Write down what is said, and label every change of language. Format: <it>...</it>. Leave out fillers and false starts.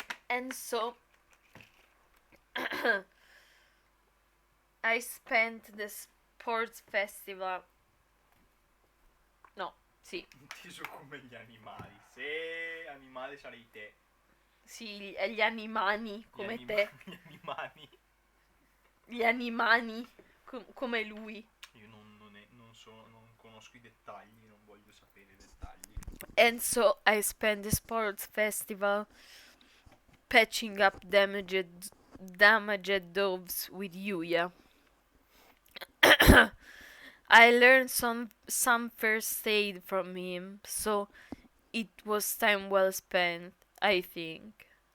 <en>And so I spent the sports festival.</en> <it>No, sì. Inteso come gli animali. Se animale sarei te. Sì, gli animani come Gli te. Gli animali. Gli animani come lui. Io non conosco i dettagli, non voglio sapere i dettagli.</it> <en>And so I spent the sports festival patching up damaged doves with Yuya. I learned some first aid from him, so it was time well spent, I think.</en>